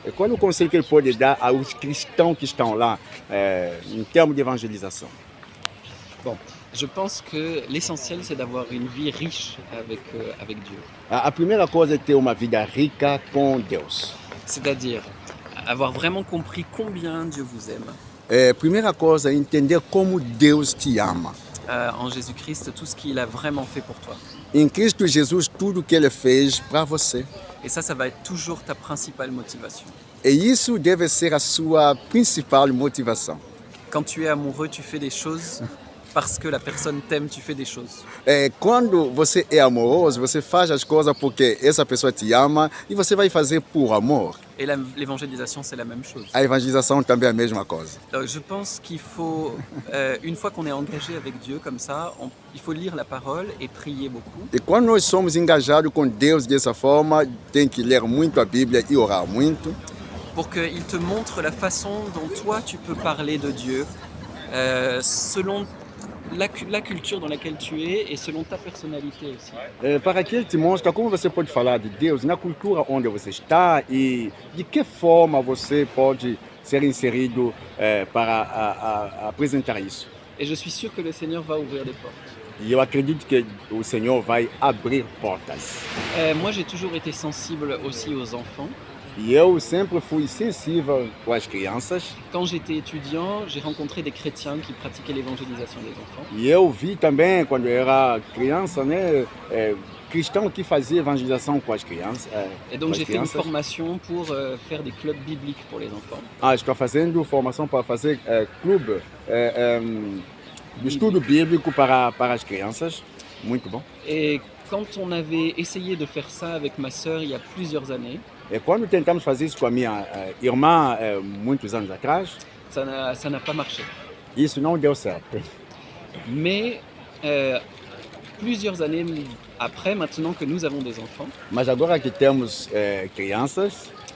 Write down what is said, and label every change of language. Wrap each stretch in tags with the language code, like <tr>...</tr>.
<pt>Qual é o conselho que ele pode dar aos cristãos que estão lá em termos de evangelização?</pt> <fr>Bon, je pense que l'essentiel, c'est d'avoir une vie riche avec Dieu.</fr> <pt>A primeira coisa é ter uma vida rica com Deus.</pt> <fr>C'est-à-dire avoir vraiment compris combien Dieu vous aime.</fr> <pt>Primeira coisa é entender como Deus te ama.</pt> <fr>En Jésus-Christ, tout ce qu'il a vraiment fait pour toi.</fr> <pt>Em Cristo Jesus, tudo que Ele fez para você.</pt> <fr>Et ça va être toujours ta principale motivation.</fr> <pt>E isso deve ser a sua principal motivação.</pt> <fr>Quand tu es amoureux, tu fais des choses parce que la personne t'aime, tu fais des choses.</fr> <pt>Quando você é amoroso, você faz as coisas porque essa pessoa te ama e você vai fazer por amor.</pt> <fr>Et l'évangélisation, c'est la même chose.</fr> <pt>A evangelização também é a mesma coisa.</pt> <fr>Donc, je pense qu'il faut, une fois qu'on est engagé avec Dieu comme ça, il faut lire la parole et prier beaucoup.</fr> <pt>E quando nós somos engajados com Deus dessa forma, tem que ler muito a Bíblia e orar muito.</pt> <fr>Pour qu'il te montre la façon dont toi tu peux parler de Dieu selon la culture dans laquelle tu es et selon ta personnalité aussi.</fr> <pt>Para que ele te mostre como você pode falar de Deus na cultura onde você está e de que forma você pode ser inserido para apresentar isso.</pt> <fr>Et je suis sûr que le Seigneur va ouvrir des portes.</fr> <pt>E eu acredito que o Senhor vai abrir portas.</pt> <fr>Moi, j'ai toujours été sensible aussi aux enfants.</fr> <pt>E eu sempre fui sensível com as crianças.</pt> <fr>Quand j'étais étudiant, j'ai rencontré des chrétiens qui pratiquaient l'évangélisation des enfants.</fr> <pt>E eu vi também, quando eu era criança, né, cristão que fazia evangelização com as crianças.</pt> <fr>Et donc j'ai fait une formation pour faire des clubs bibliques pour les enfants.</fr> <pt>Estou fazendo formação para fazer clube de estudo bíblico para as crianças. Muito bom.</pt> <fr>Et quand on avait essayé de faire ça avec ma sœur il y a plusieurs années,</fr> <pt>E quando tentamos fazer isso com a minha irmã muitos anos atrás,</pt> <fr>ça n'a pas marché.</fr> <pt>isso não deu certo.</pt> <fr>Mais plusieurs années après, maintenant que nous avons des enfants,</fr> <pt>Mas agora que temos crianças,</pt>